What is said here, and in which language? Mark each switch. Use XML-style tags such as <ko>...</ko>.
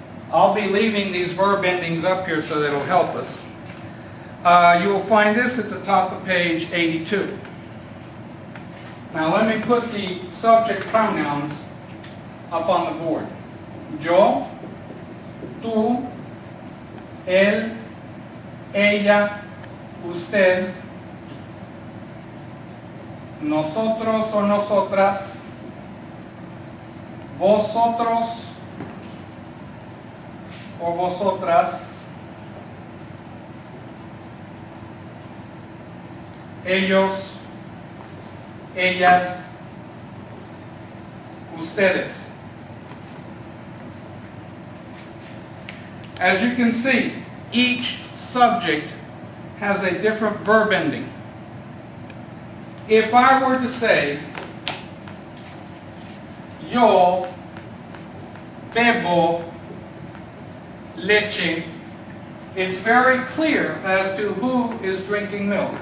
<en>I'll be leaving these verb endings up here so that it'll help us. You will find this at the top of page 82. Now let me put the subject pronouns up on the board.</en> <es>Yo, tú, él, ella, usted, nosotros o nosotras, vosotros o vosotras, ellos, ellas, ustedes.</es> <en>As you can see, each subject has a different verb ending. If I were to say,</en> <es>yo bebo leche,</es> <en>it's very clear as to who is drinking milk.</en>